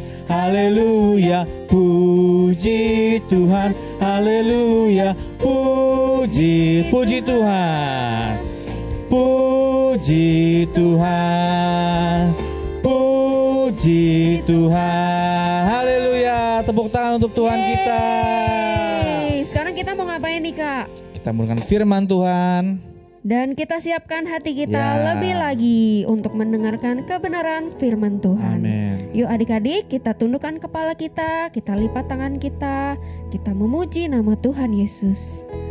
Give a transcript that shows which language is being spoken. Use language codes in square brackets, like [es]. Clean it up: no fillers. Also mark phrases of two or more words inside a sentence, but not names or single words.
[id] Haleluya, puji Tuhan. Haleluya, puji Tuhan. Puji Tuhan. Puji Tuhan. Haleluya. Tepuk tangan untuk Tuhan kita. Sekarang kita mau ngapain nih Kak? Kita menggunakan firman Tuhan. Dan kita siapkan hati kita Ya. lebih lagi untuk mendengarkan kebenaran firman Tuhan. Amin. Yuk adik-adik, kita tundukkan kepala kita lipat tangan kita memuji nama Tuhan Yesus.